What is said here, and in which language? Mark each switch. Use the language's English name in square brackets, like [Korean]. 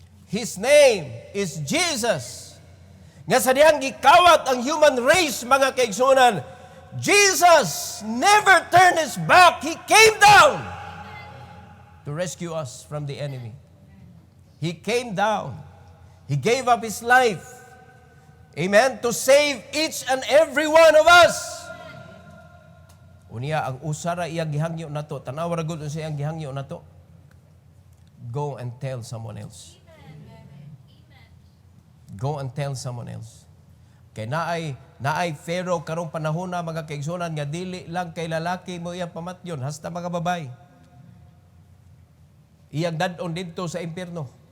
[English] His name is Jesus. [Cebuano] Nga sa diyang gikawat ang [English] human race, [Cebuano] mga kaigsunan, [English] Jesus never turned his back. He came down to rescue us from the enemy. He came down. He gave up his life. Amen? To save each and every one of us. [Cebuano] Unya, ang usara iyang gihangyo na to. Tanaw ra gud sa iyang gihangyo na to. [English] Go and tell someone else. Go and tell someone else. [Cebuano] Kay naay Pharaoh karong panahon na mga kaigsunan nga dili lang kay lalaki mo iyang pamatyon, hasta mga babae. Iyang dadon dito sa impyerno.